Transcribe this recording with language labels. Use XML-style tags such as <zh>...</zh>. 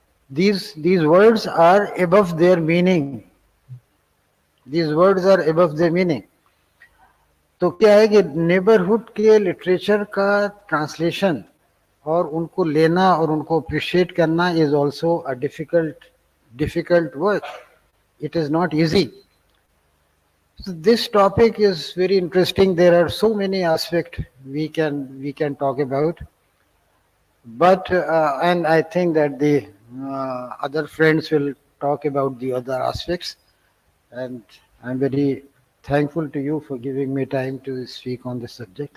<en>These words are above their meaning. These words are above their meaning.</en> <hi>तो क्या है कि नेबरहुड के लिटरेचर का ट्रांसलेशन और उनको लेना और उनको अप्रिशिएट करना</hi> <en>Is also a difficult work. It is not easy. So this topic is very interesting. There are so many aspects we can talk about, but and I think that the other friends will talk about the other aspects. And I'm very thankful to you for giving me time to speak on this subject.</en>